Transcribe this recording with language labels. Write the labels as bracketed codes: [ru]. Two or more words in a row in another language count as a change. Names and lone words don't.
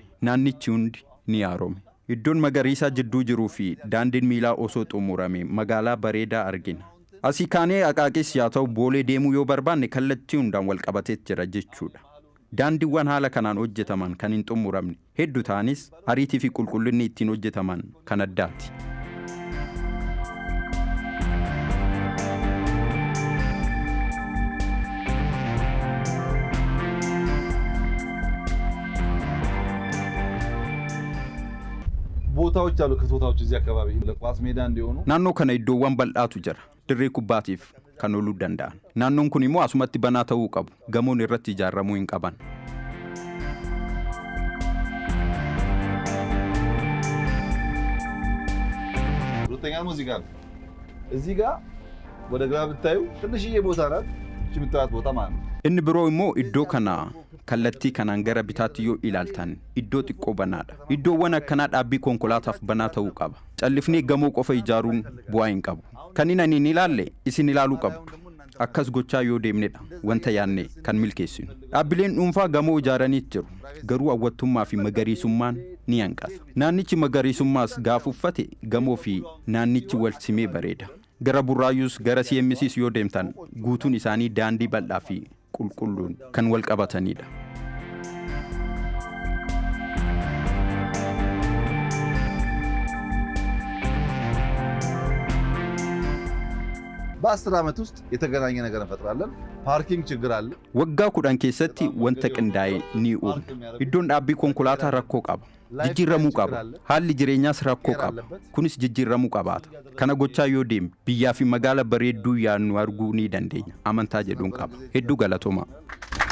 [om] Naannichi hundi ni haarome. Iddoon magariisaa jidduu jiruu fi daandiin miilaa osoo xumurame magaalaa bareedaa argina. Asii kaanee aqaaqis yaa ta'u boolee deemuu yoo barbaanne kallattii hundaan wal qabatee jira jechuudha. Daandiiwwan haala kanaan hojjetaman kan hin xumuramne hedduu ta'anis ariitii fi qulqullinni ittiin hojjetaman kan addaati. [am] ቦታዎች አሉ ከቦታዎች እዚህ አካባቢ ለኳስ ሜዳ እንዲሆኑ [om] naannoo kana iddoowwan bal'aatu jira dirree kubbaatiif kan ooluu danda'an naannoon kun immoo asumatti banaa ta'uu qabu gamoon irratti ijaarramuu hin qaban. [am] ሁለተኛ ሙዚቃ እዚህ ጋር ወደ ግራ ብታዩ ትንሽዬ ቦታ ናት እቺ የምታዩት ቦታ ማለት ነው። [om] inni biroo immoo iddoo kana kallattii kanaan gara bitaatti yoo ilaaltan iddoo xiqqoo banaadha. Iddoowwan akkanaa dhaabbii konkolaataaf banaa ta'uu qaba. Callifnee gamoo qofa ijaaruun bu'aa hin qabu. Kan inni hin ilaalle isin ilaaluu qabdu. Akkas gochaa yoo deemnedha wanta yaadne kan milkeessinu. Dhaabbileen dhuunfaa gamoo ijaaranii jiru. Garuu hawwattummaa fi magariisummaan ni hanqata. Naannichi magariisummaas gaafa uffate gamoo fi naannichi wal simee bareeda. Gara Burraayyuus gara CMCs yoo deemtan guutuun isaanii daandii bal'aa fi qulqulluun kan wal qabatanidha. [am] በ10 ዓመት ውስጥ የተገናኘ ነገር እንፈጥራለን። ፓርኪንግ ችግር አለ። [om] waggaa 10 keessatti wanta qindaa'e ni uumna. Iddoon dhaabbii konkolaataa rakkoo qaba. Jijjiirramuu qaba. Haalli jireenyaas rakkoo qaba. Kunis jijjiirramuu qabaata. Kana gochaa yoo deemne biyyaa fi magaala bareedduu yaadnu arguu ni dandeenya. Amantaa jedhuun qaba. Hedduu galatooma.